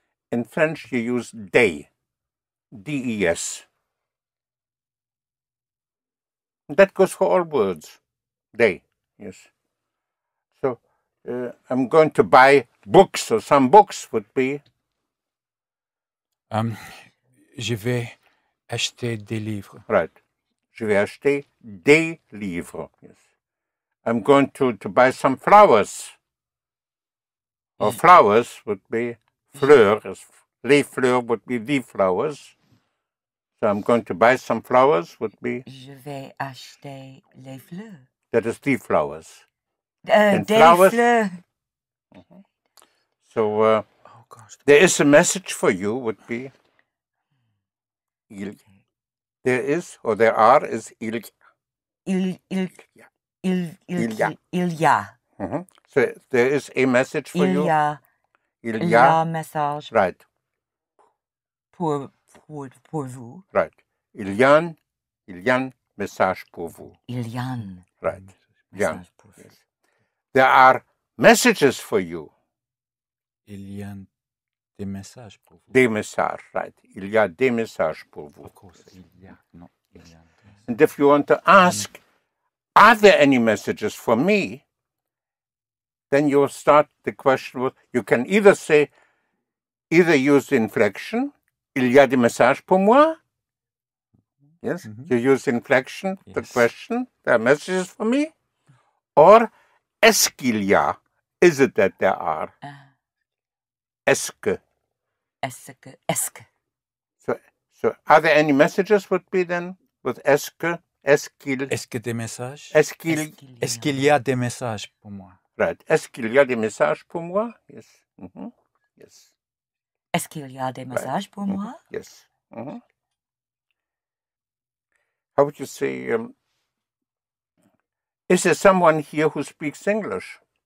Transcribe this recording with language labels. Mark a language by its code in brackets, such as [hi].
[en] In French you use des, D-E-S. That goes for all words, des, yes. So I'm going to buy books, or some books would be? [fr] Je vais acheter des livres. [en] Right. [fr] Je vais acheter des livres, yes. [en] I'm going to buy some flowers. Or flowers would be fleurs. [fr] Les fleurs [en] would be the flowers. So I'm going to buy some flowers would be? [fr] Je vais acheter les fleurs. [en] That is the flowers. [fr] Des [en] flowers. [fr] Fleurs. [en] So there is a message for you would be? There is, or there are, is il. [fr] Il y a. [en] So there is a message for you. [fr] Il y a message. [en] Right. [fr] Pour vous. [en] Right. [fr] Il y a un message pour vous. Il y a un [en] right. [fr] message pour vous. [en] Yes. There are messages for you. [fr] Il y a des messages pour vous. Des messages, right. Il y a des messages pour vous. [en] Of course, [fr] il y a. [en] No, [fr] il y a. [en] And if you want to ask, are there any messages for me? Then you'll start the question with, you can either say, either use the inflection, [fr] il y a des messages pour moi. [en] Yes, you use inflection, the question, there are messages for me. Or, [fr] est-ce qu'il y a? [en] Is it that there are? [fr] Est-ce que? Est-ce que? [en] So are there any messages would be then with [fr] est-ce que? Est-ce qu'il? Est-ce que des messages? Est-ce qu'il y a des messages pour moi? [en] Right. [fr] Est-ce qu'il y a des messages pour moi? [en] Yes. Yes. [fr] Est-ce qu'il y a des messages pour moi? [en] Yes. How would you say, is there someone here who speaks English?